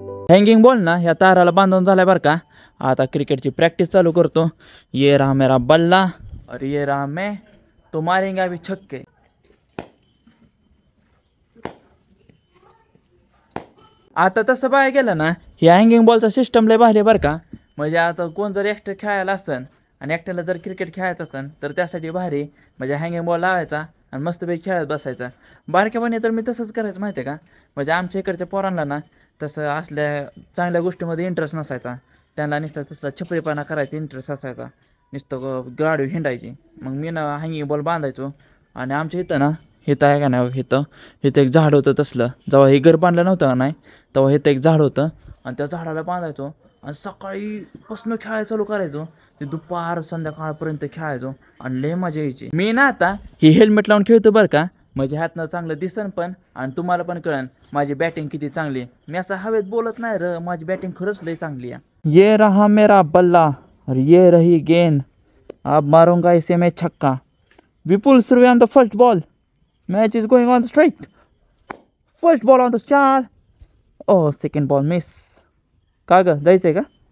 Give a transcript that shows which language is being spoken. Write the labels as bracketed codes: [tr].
[mr] Hanging ball ना ह्या ताराला बांधून झालाय बरं का, आता क्रिकेटची प्रॅक्टिस चालू करतो। [hi] ये रहा मेरा बल्ला और ये रहा मैं, तो मारेंगे अभी छक्के। [mr] आता तसं पाहायला गेलं ना, ही हँगिंग बॉलचा सिस्टम लय भारी बरं का, म्हणजे आता कोण जर एक्स्ट्रा खेळायला असेल आणि एकट्याला जर क्रिकेट खेळायचं असेल तर त्यासाठी भारी म्हणजे हँगिंग बॉल लावायचा आणि मस्तपैकी खेळत बसायचा. बारक्यापणी तर मी तसंच करायचं माहिती आहे का, म्हणजे आमच्या इकडच्या पोरांना ना तसं असल्या चांगल्या गोष्टीमध्ये इंटरेस्ट नसायचा. त्यांना नुसतं तसला छपरीपणा करायचा इंटरेस्ट असायचा, नुसतं गाडी हिंडायची. मग मी ना हँगिंग बॉल बांधायचो. आणि आमच्या इथं ना इथं आहे का नाही, इथं एक झाड होतं तसलं. जेव्हा हे घर बांधलं नव्हतं का नाही तेव्हा इथं एक झाड होतं आणि त्या झाडाला बांधायचो आणि सकाळीपासून खेळायला चालू करायचो. ते दुपार संध्याकाळपर्यंत खेळायचो आणि लय मजा यायची. मी ना आता ही हेल्मेट लावून खेळतो बरं का, म्हणजे ह्यातनं चांगलं दिसन पण आणि तुम्हाला पण कळन माझी बॅटिंग किती चांगली आहे. मी असं हवेत बोलत नाही र, माझी बॅटिंग खरंच लय चांगली आहे. [hi] ये रहा मेरा बल्ला और ये रही गेंद, अब मारूंगा इसे मैं छक्का. [en] Vipul Surve on the first ball, match is going on the strike, first ball on the चार. Oh second ball miss. [mr] का ग जायचंय का?